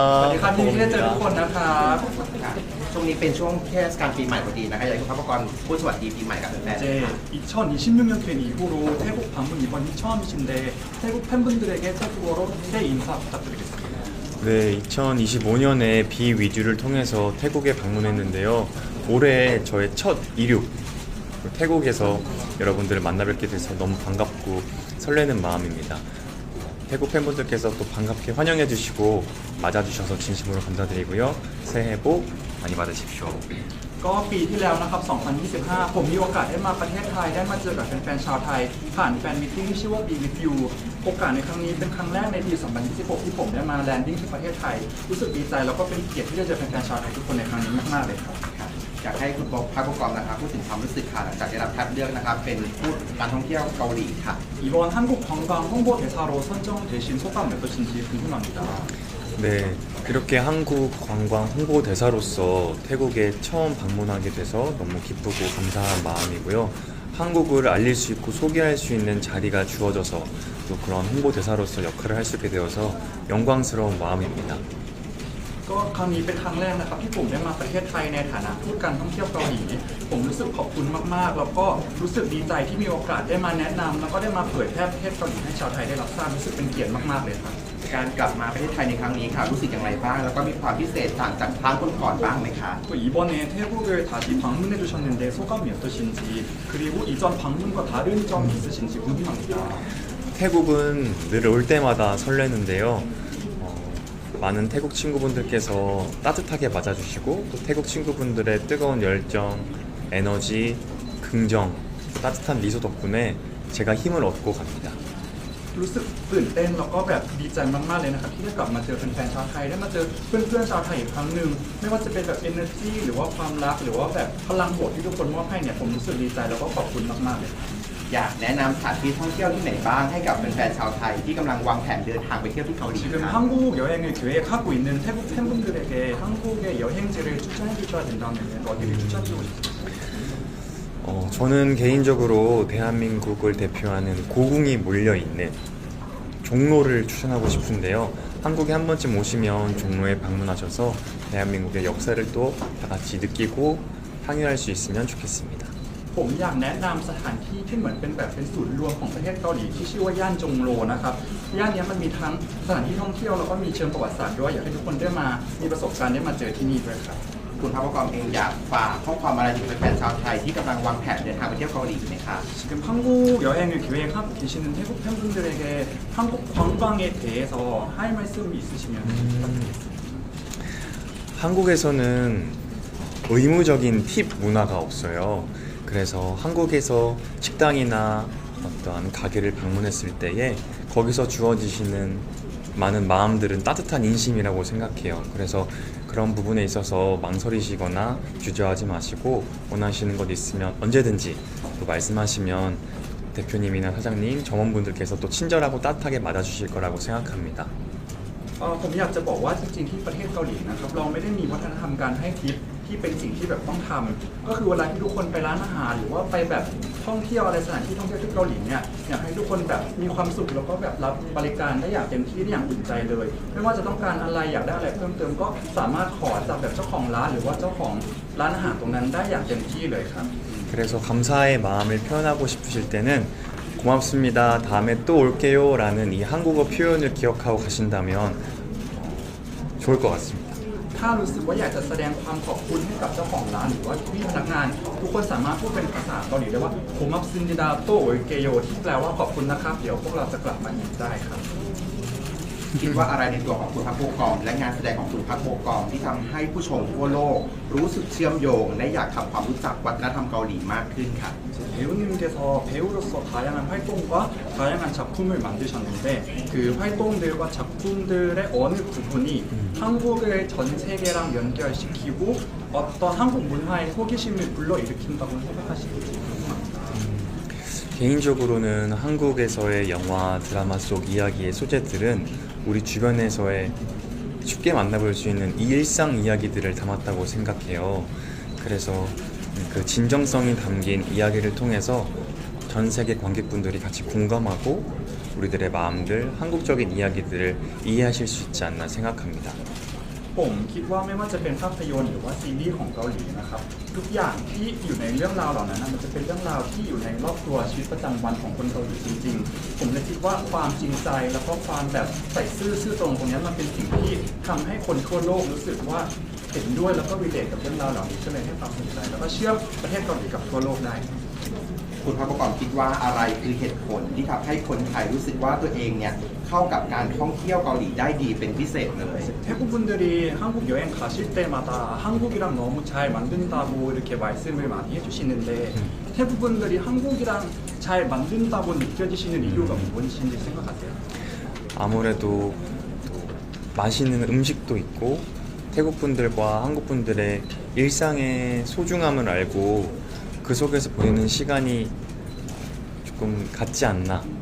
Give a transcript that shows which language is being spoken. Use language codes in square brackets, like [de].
[th] สวัสดีครับยินดีที่ได้เจอทุกคนนะครับ ช่วงนี้เป็นช่วงเทศกาลปีใหม่พอดีนะคะอยากให้คุณพักกรพูดสวัสดีปีใหม่กับแฟนๆ [ko] 이제 2026년 된 이후로 태국 방문 이번이 처음이신데 태국 팬분들에게 태국어로 새해 인사 부탁드리겠습니다. 네, 2025년에 비위주를 통해서 태국에 방문했는데요. 올해 저의 첫 이륙 태국에서 여러분들을 만나 뵙게 돼서 너무 반갑고 설레는 마음입니다. 태국 팬분들께서 또 반갑게 환영해 주시고 맞아 주셔서 진심으로 감사드리고요. 새해 복 많이 받으십시오. [th] ก็ปีที่แล้วนะครับ 2025 ผมมีโอกาสได้มาประเทศไทยได้มาเจอกับแฟนๆชาวไทยผ่านแฟนมิทติ้งที่ชื่อว่า Be With You โอกาสในครั้งนี้เป็นครั้งแรกในปี 2026 ที่ผมได้มาแลนดิ้งที่ประเทศไทยรู้สึกดีใจแล้วก็เป็นเกียรติที่ได้เจอแฟนๆชาวไทยทุกคนในครั้งนี้มากๆเลยครับ อยากให้คุณพักกรนะครับพูดถึงความรู้สึกค่ะหลังจากได้รับคัดเลือกนะครับเป็นผู้การท่องเที่ยวเกาหลีค่ะ [ko] 이번 한국 관광 홍보 대사로 선정되신 소감 어떠신지 궁금합니다. 네, 이렇게 한국 관광 홍보 대사로서 태국에 처음 방문하게 돼서 너무 기쁘고 감사한 마음이고요. 한국을 알릴 수 있고 소개할 수 있는 자리가 주어져서 또 그런 홍보 대사로서 역할을 할 수 있게 되어서 영광스러운 마음입니다. [th] ก็ครั้งนี้เป็นครั้งแรกนะครับที่ผมได้มาประเทศไทยในฐานะทูตการท่องเที่ยวเกาหลีผมรู้สึกขอบคุณมากๆแล้วก็รู้สึกดีใจที่มีโอกาสได้มาแนะนำแล้วก็ได้มาเผยแพร่ประเทศเกาหลีให้ชาวไทยได้รับทราบรู้สึกเป็นเกียรติมากๆเลยครับ การกลับมาประเทศไทยในครั้งนี้ค่ะรู้สึกอย่างไรบ้างแล้วก็มีความพิเศษต่างจากครั้งก่อนๆบ้างไหมคะ [ko] 또 이번에 태국을 다시 방문해 주셨는데 소감이 어떠신지 그리고 이전 방문과 다른 점이 있으신지 궁금합니다. 태국은 늘 올 때마다 설레는데요. 많은 태국 친구분들께서 따뜻하게 맞아주시고 또 태국 친구분들의 뜨거운 열정, 에너지, 긍정, 따뜻한 미소 덕분에 제가 힘을 얻고 갑니다. [th] รู้สึกตื่นเต้นแล้วก็แบบดีใจมากๆเลยนะครับที่ได้กลับมาเจอแฟนๆชาวไทยได้มาเจอเพื่อนๆชาวไทยอีกครั้งหนึ่งไม่ว่าจะเป็นแบบ energy หรือว่าความรักหรือว่าแบบพลังบวกที่ทุกคนมอบให้เนี่ยผมรู้สึกดีใจแล้วก็ขอบคุณมากๆเลย อยากแนะนำสถานที่ท่องเที่ยวที่ไหนบ้างให้กับแฟนๆชาวไทยที่กำลังวางแผนเดินทางไปเที่ยวที่เกาหลี [ko] 지금 [th] ครับ [ko] 한국 여행을 계획하고 있는 태국 팬분들에게 한국의 여행지를 추천해 주셔야 된다면 어디를 추천드리고 싶습니까? 저는 개인적으로 대한민국을 대표하는 고궁이 몰려있는 종로를 추천하고 싶은데요. 한국에 한 번쯤 오시면 종로에 방문하셔서 대한민국의 역사를 또 다 같이 느끼고 향유할 수 있으면 좋겠습니다. [th] ผมอยากแนะนำสถานที่ที่เหมือนเป็นแบบเป็นศูนย์รวมของประเทศเกาหลีที่ชื่อว่าย่านจงโลนะครับย่านนี้มันมีทั้งสถานที่ท่องเที่ยวแล้วก็มีเชิงประวัติศาสตร์ด้วยอยากให้ทุกคนได้มามีประสบการณ์ได้มาเจอที่นี่ด้วยครับ คุณพักกรเองอยากฝากข้อความอะไรถึงแฟนๆชาวไทยที่กำลังวางแผนเดินทางไปเที่ยวเกาหลีไหมคะ [ko] 지금 한국 여행을 계획하고 계시는 태국 팬분들에게 한국 관광에 대해서 할 말씀이 있으시면 부탁드리겠습니다. 한국에서는 의무적인 팁 문화가 없어요. 그래서 한국에서 식당이나 어떠한 가게를 방문했을 때에 거기서 주어지시는 많은 마음들은 따뜻한 인심이라고 생각해요. 그래서 그런 부분에 있어서 망설이시거나 주저하지 마시고 원하시는 것 있으면 언제든지 또 말씀하시면 대표님이나 사장님, 점원분들께서 또 친절하고 따뜻하게 맞아주실 거라고 생각합니다. [th] ผมอยากจะบอกว่าจริงๆที่ประเทศเกาหลีนะครับเราไม่ได้มีวัฒนธรรมการให้ทิปที่เป็นสิ่งที่แบบต้องทำก็คือเวลาที่ทุกคนไปร้านอาหารหรือว่าไปแบบท่องเที่ยวอะไรสถานที่ท่องเที่ยวที่เกาหลีเนี่ยอยากให้ทุกคนแบบมีความสุขแล้วก็แบบรับบริการได้อย่างเต็มที่ได้อย่างอุ่นใจเลยไม่ว่าจะต้องการอะไรอยากได้อะไรเพิ่มเติมก็สามารถขอจากแบบเจ้าของร้านหรือว่าเจ้าของร้านอาหารตรงนั้นได้อย่างเต็มที่เลยครับ [ko] 그래서 감사의 마음을 표현하고 싶으실 때는 고맙습니다. 다음에 또 올게요 라는 이 한국어 표현을 기억하고 가신다면 좋을 것 같습니다. [th] ถ้ารู้สึกว่าอยากจะแสดงความขอบคุณให้กับเจ้าของร้านหรือว่าพี่พนักงานทุกคนสามารถพูดเป็นภาษาเกาหลีได้ว่าผมมับซินดิดาโตโอเกโยที่แปลว่าขอบคุณนะครับเดี๋ยวพวกเราจะกลับมาอีกได้ครับ คิดว่าอะไรในตัวของคุณพักกรและงานแสดงของคุณพักกรที่ทำให้ผู้ชมทั่วโลกรู้สึกเชื่อมโยงและอยากทำความรู้จักวัฒนธรรมเกาหลีมากขึ้นค่ะ [ko] 배우님께서 배우로서 다양한 활동과 다양한 작품을 만드셨는데 그 활동들과 작품들의 어느 부분이 한국을 전 세계랑 연결시키고 어떤 한국 문화의 호기심을 불러일으킨다고 생각하시는지 궁금합니다. 개인적으로는 한국에서의 영화, 드라마 속 이야기의 소재들은 우리 주변에서의 쉽게 만나볼 수 있는 이 일상 이야기들을 담았다고 생각해요. 그래서 그 진정성이 담긴 이야기를 통해서 전 세계 관객분들이 같이 공감하고 우리들의 마음들, 한국적인 이야기들을 이해하실 수 있지 않나 생각합니다. [th] ผมคิดว่าไม่ว่าจะเป็นภาพยนตร์หรือว่าซีรีส์ของเกาหลีนะครับทุกอย่างที่อยู่ในเรื่องราวเหล่านั้นมันจะเป็นเรื่องราวที่อยู่ในรอบตัวชีวิตประจำวันของคนเกาหลีจริงๆผมเลยคิดว่าความจริงใจแล้วก็ความแบบใส่ซื่อตรงตรงนี้มันเป็นสิ่งที่ทำให้คนทั่วโลกรู้สึกว่าเห็นด้วยแล้วก็รีเลทกับเรื่องราวเหล่านี้ก็เลยให้ความสนใจแล้วก็เชื่อมประเทศเกาหลีกับทั่วโลกได้ คุณพระประกอบคิดว่าอะไรคือเหตุผลที่ทำให้คนไทยรู้สึกว่าตัวเองเนี่ยเข้ากับการท่องเที่ยวเกาหลีได้ดีเป็นพิเศษเลย [ko] 태국 분들이 한국 여행 가실 때마다 한국이랑 너무 잘 만든다고 이렇게 말씀을 많이 해주시는데 태국 분들이 한국이랑 잘 만든다고 느껴지시는 이유가 무엇인지 생각하세요? 아무래도 또 맛있는 음식도 있고 태국 분들과 한국 분들의 일상의 소중함을 알고 그 속에서 보내는 시간이 조금 같지 않나.